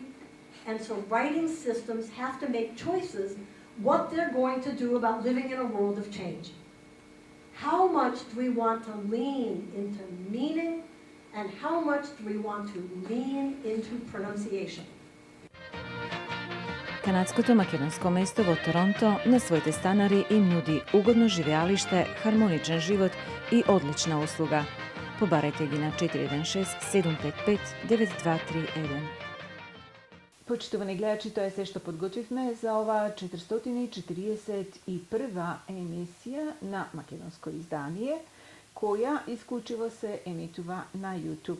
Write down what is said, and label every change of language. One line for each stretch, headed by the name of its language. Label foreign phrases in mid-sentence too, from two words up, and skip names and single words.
English: And so writing systems have to make choices what they're going to do about living in a world of change. How much do we want to lean into meaning, and how much do we want to lean into pronunciation?
Macedonian: Канадското македонско место во Торонто на своите станари им нуди угодно живеалиште, хармоничен живот и одлична услуга. Побарете ги на 416-755-9231. Почитувани гледачи, тоа е се што подготвивме за ова 441 емисија на македонско издание, која исклучиво се емитува на YouTube.